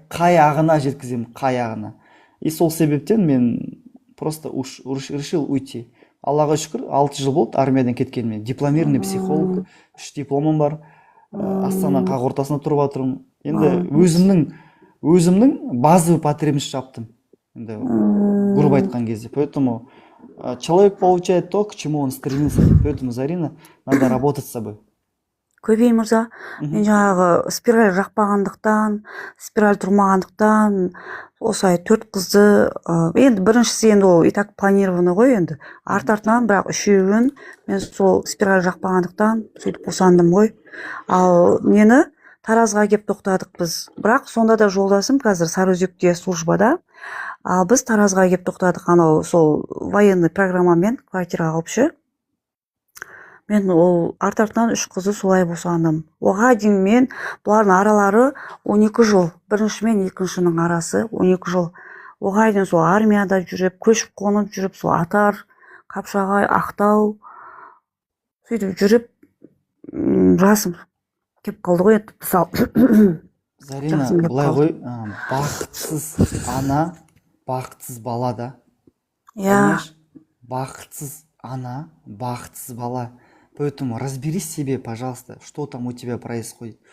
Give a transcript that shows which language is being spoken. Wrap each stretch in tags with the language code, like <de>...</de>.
<kk>Қай ағына жеткіземін, қай ағына? И сол себептен мен</kk> <ru>просто решил уйти.</ru> <kk>Аллаға шүкір, 6 жыл болды армиядан кеткеніме.</kk> <ru>Дипломированный психолог,</ru> <kk>3 дипломым бар. Астана қақ ортасында тұрып жатырмын. Енді өзімнің</kk> <ru>базовый потребность</ru> <kk>жаптым. Енді грубо айтқан кезде.</kk> <ru>Поэтому человек получает то, к чему он стремился. Поэтому, Зарина, надо работать с собой.</ru> <kk>Көбей мырза, мен жаңағы спираль жақпағандықтан, спираль тұрмағандықтан, осылай 4 қызды, енді біріншісі енді ол и так планированы ғой енді. Артынан бірақ үшеуін мен сол спираль жақпағандықтан сөйтіп босандым ғой. Ал мені Таразға кеп тоқтадық біз. Бірақ сонда да жолдасым қазір Сарыөзекте службада. Ал біз Таразға кеп тоқтадық, анау сол военный программамен квартира алыпшы. Мен ол артынан 3 қызды солай босандым. Оға дейін мен бұлардың аралары 12 жыл. Бірінші мен екіншінің арасы 12 жыл. Оға дейін сол армияда жүріп, көшіп қонып жүріп, сол Атар, Қапшағай, Ақтау сөйтіп жүріп, жасым кеп қалды ғой енді мысалы. Зарина, былай ғой, бақытсыз ана, бақытсыз бала да. Иә. Бақытсыз ана, бақытсыз бала.</kk> <ru>Поэтому разберись себе, пожалуйста, что там у тебя происходит.</ru>